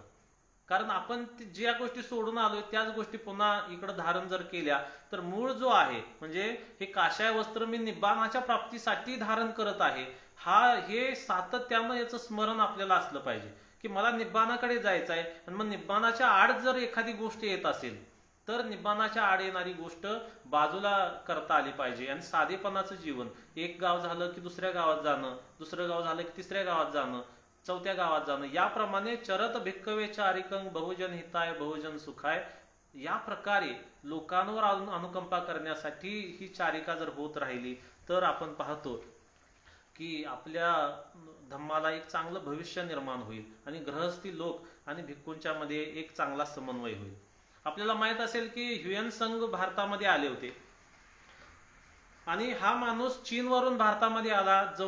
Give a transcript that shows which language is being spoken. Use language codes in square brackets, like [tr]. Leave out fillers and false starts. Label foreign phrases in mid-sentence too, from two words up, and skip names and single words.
[mr] कारण आपण ज्या गोष्टी सोडून आलोय त्याच गोष्टी पुन्हा इकडे धारण जर केल्या तर मूळ जो आहे, म्हणजे हे काशाय वस्त्र मी निब्बाणाच्या प्राप्तीसाठी धारण करत आहे, हे सातत्यानं याचं स्मरण आपल्याला असलं पाहिजे की मला निब्बाणाकडे जायचं आहे. आणि मग निब्बाणाच्या आड जर एखादी गोष्ट येत असेल तर निब्बाणाच्या आड येणारी गोष्ट बाजूला करता आली पाहिजे. आणि साधेपणाचं जीवन, एक गाव झालं की दुसऱ्या गावात जाणं, दुसरं गाव झालं की तिसऱ्या गावात जाणं, चौथ्या गावात जाणं, याप्रमाणे [pi] चरत भिक्कवे चारिकंग बहुजन हिताय बहुजन सुखाय, [mr] या प्रकारे लोकांवर अनुकंपा करण्यासाठी ही चारिका जर होत राहिली तर आपण पाहतो की आपल्या धम्माला एक चांगलं भविष्य निर्माण होईल आणि गृहस्थी लोक आणि भिक्खूंच्या मध्ये एक चांगला समन्वय होईल. आपल्याला माहित असेल की ह्युएन संघ भारतामध्ये आले होते आणि हा माणूस चीनवरून भारतामध्ये आला.